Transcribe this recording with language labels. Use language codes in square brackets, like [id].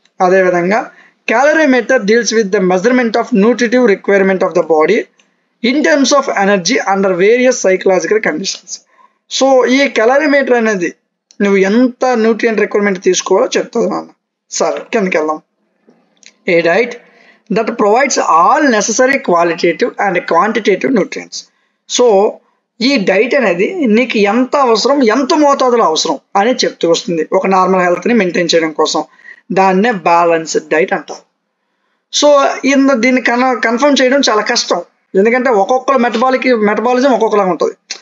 [te] అదేవిధంగా [en] Calorimeter deals with the measurement of nutritive requirement of the body in terms of energy under various psychological conditions. [te] So ఈ calorimeter అనేది నువ్వు ఎంత nutrient requirement తీసుకోవాలో చెప్తుంది నాన్న. సరే, కిందకి వెళ్దాం. [en] A diet that provides all necessary qualitative and quantitative nutrients. [te] So ఈ డైట్ అనేది నీకు ఎంత అవసరం, ఎంత మోతాదులో అవసరం అని చెప్తూ వస్తుంది ఒక నార్మల్ హెల్త్ని మెయింటైన్ చేయడం కోసం. దాన్నే బ్యాలెన్స్డ్ డైట్ అంటారు. సో దీన్ని కన్ఫర్మ్ చేయడం చాలా కష్టం, ఎందుకంటే ఒక్కొక్కరు మెటబాలిజం ఒక్కొక్కలా ఉంటుంది.